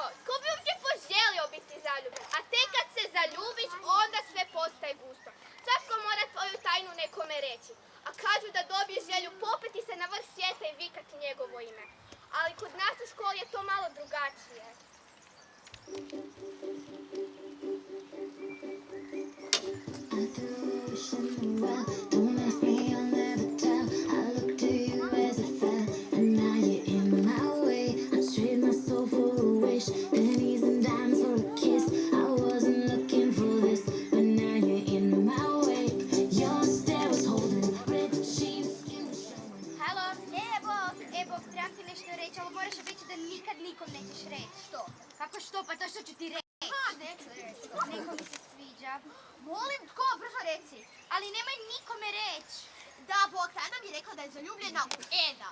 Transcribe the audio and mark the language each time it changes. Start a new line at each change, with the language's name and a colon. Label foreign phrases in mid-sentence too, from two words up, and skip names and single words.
Croatian: Ko bi uopće poželio biti zaljubljen? A tek kad se zaljubiš, onda sve postaje gusto. Svatko mora tvoju tajnu ne reći. A kažu da dobije želju popeti se na vrh svijeta i vikati njegovo ime. Ali kod nas u školi je to malo drugačije.
English: I threw a wish in the well. Don't ask me, I'll never tell. I looked to you as I fell, and now you're in my way. I trade my soul for a wish, pennies and dimes for a kiss. I wasn't looking for this, but now you're in my way. Your stare was holding, red jeans, skin was showing.
Croatian: Halo, Evo, trebam ti nešto reći, ali moraš obećati da nikad nikom nećeš reći. Što? Kako što? Pa to što ću ti reći. Neću reći. Neko mi se sviđa. Molim, tko? Brzo reci. Ali nemoj nikome reći. Da, Bog, tada mi je rekao da je zaljubljena u Eda.